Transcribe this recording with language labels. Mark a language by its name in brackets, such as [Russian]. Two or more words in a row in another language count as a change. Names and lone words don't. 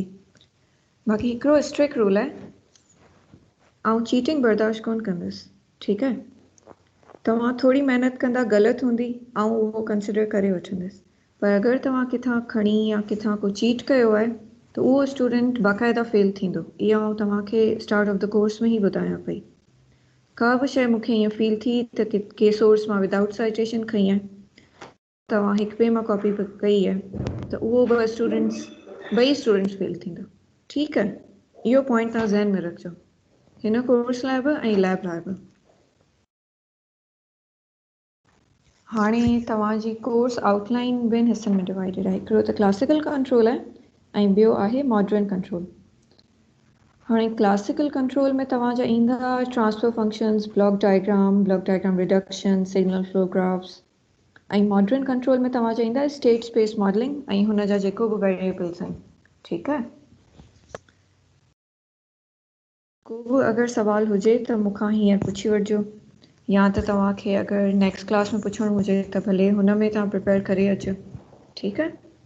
[Sindhi] बाक़ी हिकिड़ो स्ट्रिक्ट रूल आहे, आउं चीटिंग बर्दाश्त कोन कंदसि, ठीकु आहे। तव्हां थोड़ी महिनत कंदा ग़लति हूंदी आउं उहो कंसिडर करे वठंदसि, पर अगरि तव्हां किथां खणी या किथां को चीट कयो आहे त उहो स्टूडेंट बाक़ाइदा फेल थींदो। इहो आउं तव्हांखे [English] start of the course [Sindhi] में ई ॿुधायां पई। का बि शइ मूंखे ईअं फील थी त के सोर्स मां [English] without citation [Sindhi] खई आहे, तव्हां हिक ॿिए मां कॉपी कई आहे त उहो ॿई स्टूडेंट्स फेल थींदो, ठीकु आहे। इहो पॉइंट तव्हां ज़हन में रखिजो हिन कोर्स लाइ बि ऐं लैब लाइ बि। हाणे तव्हांजी [English] course outline [Sindhi] ॿिनि हिस्सनि में डिवाइडेड आहे। हिकिड़ो त [English] classical control [Sindhi] आहे ऐं ॿियो आहे [English] modern control. [Sindhi] हाणे [English] classical control [Sindhi] में तव्हांजा ईंदा [English] transfer functions, block diagram reduction, signal flow graphs. [Sindhi] ऐं [English] modern control [Sindhi] में तव्हांजा ईंदा [English] state space modeling [Sindhi] ऐं हुन जा जेको बि वेरिएबल्स आहिनि, ठीकु आहे। को बि अगरि सवाल हुजे त मूंखां हींअर पुछी वठिजो, या त तव्हांखे अगरि [English] next class [Sindhi] में पुछणो हुजे त भले हुन में तव्हां प्रिपेयर करे अचो, ठीकु आहे।